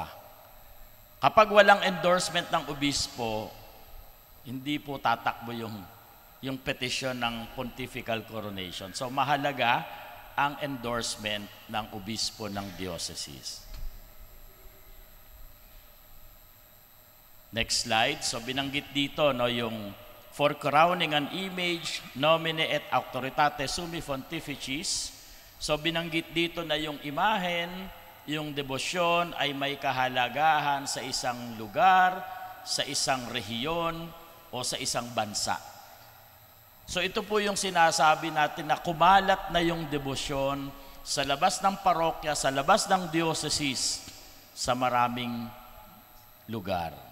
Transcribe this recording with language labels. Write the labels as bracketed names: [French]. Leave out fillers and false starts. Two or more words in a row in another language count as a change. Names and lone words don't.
[Filipino] Kapag walang endorsement ng obispo, hindi po tatakbo yung petisyon ng [English] pontifical coronation. [Filipino] So mahalaga ang endorsement ng obispo ng diocese. [English] Next slide. [Filipino] So binanggit dito, no, yung [English] for crowning an image, [Latin] nomine et auctoritate summi pontificis. [Filipino] So binanggit dito na yung imahen, yung debosyon ay may kahalagahan sa isang lugar, sa isang rehiyon, o sa isang bansa. So ito po yung sinasabi natin na kumalat na yung debosyon sa labas ng parokya, sa labas ng diocese, sa maraming lugar.